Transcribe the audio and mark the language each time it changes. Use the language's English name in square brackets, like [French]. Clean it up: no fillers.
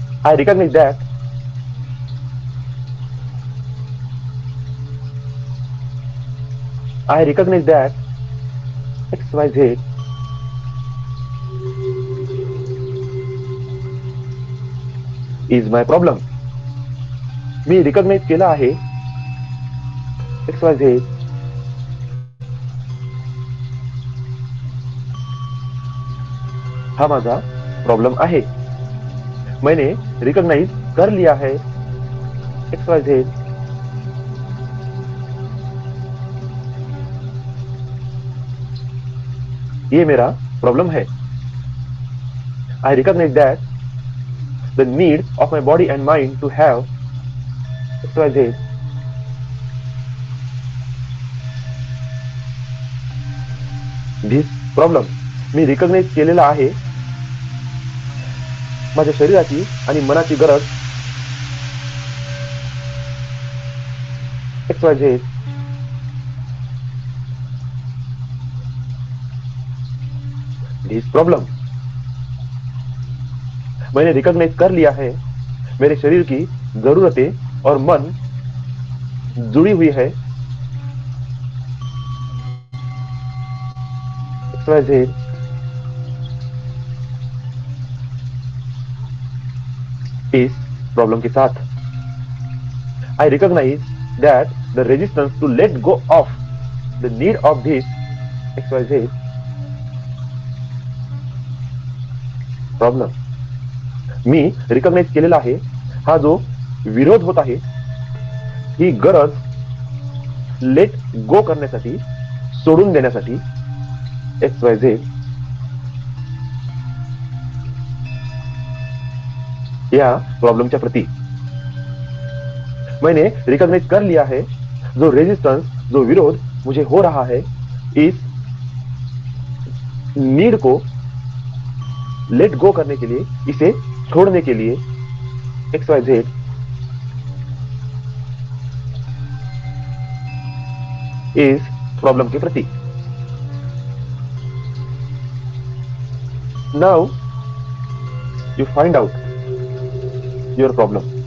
[English] I recognize that XYZ is my problem. [Marathi] मी recognise केला आहे XYZ हा माझा प्रॉब्लम आहे. [Hindi] मैंने रिकॉग्नाइज कर लिया है XYZ. ये मेरा प्रॉब्लम है. [English] I recognize that the need of my body and mind to have XYZ. This problem [Marathi] मी recognise केलेला आहे. माझ्या शरीराची आणि मनाची गरज XYZ. [English] This problem [Hindi] मैंने रिकॉग्नाइज कर लिया है. मेरे शरीर की जरूरतें और मन जुड़ी हुई है. XYZ. इस प्रॉब्लम के साथ [English] I recognize that the resistance to let go of the need of this XYZ [Marathi] problem मी recognise केलेला आहे. हा जो विरोध होत आहे, ही गरज लेट गो करण्यासाठी, सोडून देण्यासाठी XYZ. या प्रॉब्लमच्या प्रति [Hindi] मैंने रिकॉग्नाइज कर लिया है. जो रेजिस्टेंस, जो विरोध मुझे हो रहा है, इस नीड को लेट गो करने के लिए, इसे छोड़ने के लिए XYZ. इस प्रॉब्लम के प्रति [English] Now you find out your problem.